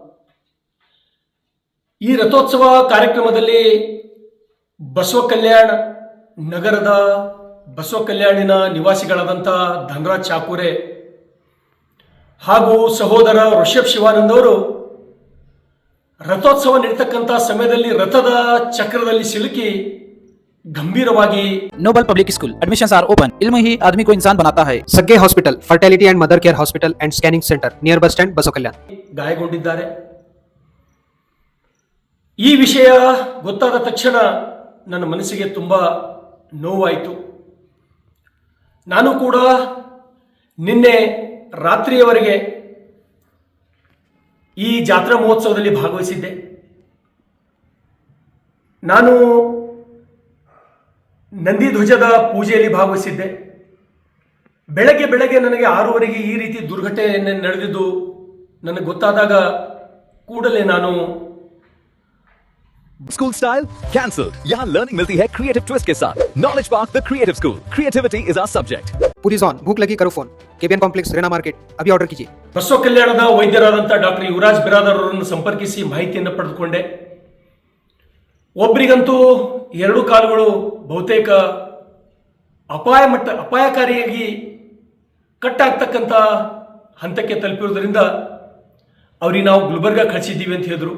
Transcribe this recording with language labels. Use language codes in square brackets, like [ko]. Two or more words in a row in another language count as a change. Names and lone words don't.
[kn] ಈ ರಥೋತ್ಸವ ಕಾರ್ಯಕ್ರಮದಲ್ಲಿ ಬಸವ ಕಲ್ಯಾಣ ನಗರದ ಬಸವ ಕಲ್ಯಾಣಿನ ನಿವಾಸಿಗಳಾದಂಥ ಧನರಾಜ್ ಚಾಕೂರೆ ಹಾಗೂ ಸಹೋದರ ಋಷಭ್ ಶಿವಾನಂದ್ ಅವರು ರಥೋತ್ಸವ ನಡೀತಕ್ಕಂಥ ಸಮಯದಲ್ಲಿ ರಥದ ಚಕ್ರದಲ್ಲಿ ಸಿಲುಕಿ गंभीरವಾಗಿ [en] Noble Public School admissions are open. [hi] इल्म ही आदमी को इंसान बनाता है. [en] Sagge Hospital, Fertility and Mother Care Hospital and Scanning Centre near Bus Stand Basava Kalyan [kn] ಗಾಯಗೊಂಡಿದ್ದಾರೆ. ಈ ವಿಷಯ ಗೊತ್ತಾದ ತಕ್ಷಣ ನನ್ನ ಮನಸ್ಸಿಗೆ ತುಂಬಾ ನೋವಾಯಿತು. ನಾನು ಕೂಡ ನಿನ್ನೆ ರಾತ್ರಿಯವರೆಗೆ ಈ ಜಾತ್ರಾ ಮಹೋತ್ಸವದಲ್ಲಿ ಭಾಗವಹಿಸಿದ್ದೆ. ನಾನು ನಂದಿ ಧ್ವಜದ ಪೂಜೆಯಲ್ಲಿ ಭಾಗವಹಿಸಿದ್ದೆ. ಬೆಳಗ್ಗೆ ನನಗೆ 6:30ಗೆ ಈ ರೀತಿ ದುರ್ಘಟನೆ ನಡೆದಿದ್ದು ನನಗೆ ಗೊತ್ತಾದಾಗ ಕೂಡಲೇ ನಾನು [en] School style cancelled. [hi] यहाँ लर्निंग मिलती है [en] creative twist [hi] के साथ. नॉलेज पार्क द क्रिएटिव स्कूल. [en] Creativity is our subject. [hi] पूरी जोन भूख लगी करो फोन. केबियन कॉम्प्लेक्स रेना मार्केट अभी ऑर्डर कीजिए. [kn] ಬಸವ ಕಲ್ಯಾಣದ ವೈದ್ಯರಾದಂಥ ಡಾಕ್ಟರ್ ಯುವರಾಜ್ ಬಿರಾದರ್ ಅವರನ್ನು ಸಂಪರ್ಕಿಸಿ ಮಾಹಿತಿಯನ್ನು ಪಡೆದುಕೊಂಡೆ. ಒಬ್ಬರಿಗಂತೂ 2 ಕಾಲುಗಳು ಬಹುತೇಕ ಅಪಾಯಕಾರಿಯಾಗಿ ಕಟ್ಟಾಗ್ತಕ್ಕಂಥ ಹಂತಕ್ಕೆ ತಲುಪಿರುವುದರಿಂದ ಅವ್ರಿಗೆ ನಾವು ಗುಲ್ಬರ್ಗ ಕಳಿಸಿದ್ದೀವಿ ಅಂತ ಹೇಳಿದ್ರು.